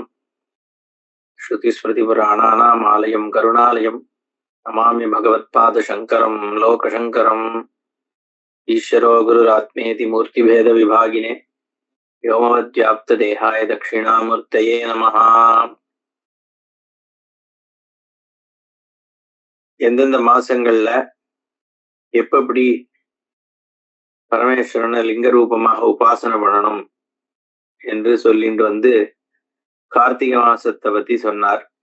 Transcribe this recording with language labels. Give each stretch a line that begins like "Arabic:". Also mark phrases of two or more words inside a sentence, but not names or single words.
Sanskrit: श्रुतिस्मृतिपुराणानाम् आलयं करुणालयं नमामि भगवत्पादशङ्करं लोकशङ्करम्। ईश्वरो गुरुरात्मेति मूर्तिभेदविभागिने व्योमवद्व्याप्तदेहाय दक्षिणामूर्तये नमः।
Tamil: எந்தெந்த மாசங்கள்ல எப்படி பரமேஸ்வரனை லிங்க ரூபமாக உபாசனை பண்ணணும் என்று சொல்லிட்டு வந்து கார்த்திகை மாசத்தை பத்தி சொன்னார்.